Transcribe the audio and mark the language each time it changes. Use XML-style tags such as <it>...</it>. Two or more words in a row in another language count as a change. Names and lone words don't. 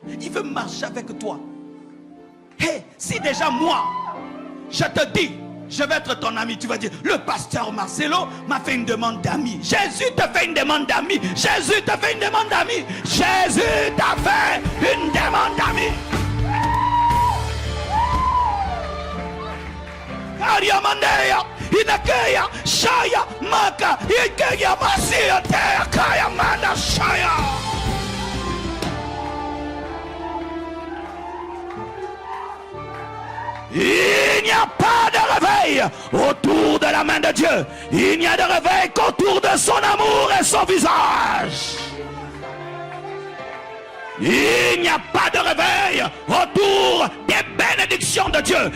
<fr>Il veut marcher avec toi. Hey, si déjà moi, je te dis, je vais être ton ami, tu vas dire, le pasteur Marcelo m'a fait une demande d'amis. Jésus te fait une demande d'amis. Jésus te fait une demande d'amis. Jésus t'a fait une demande d'amis. Ariamandeya, Inakeya, Shaya, Maka, Ikeya, Masia, Tea, Kaya, Manda, Shaya. Il n'y a pas de réveil autour de la main de Dieu. Il n'y a de réveil qu'autour de son amour et son visage. Il n'y a pas de réveil autour des bénédictions de Dieu.</fr>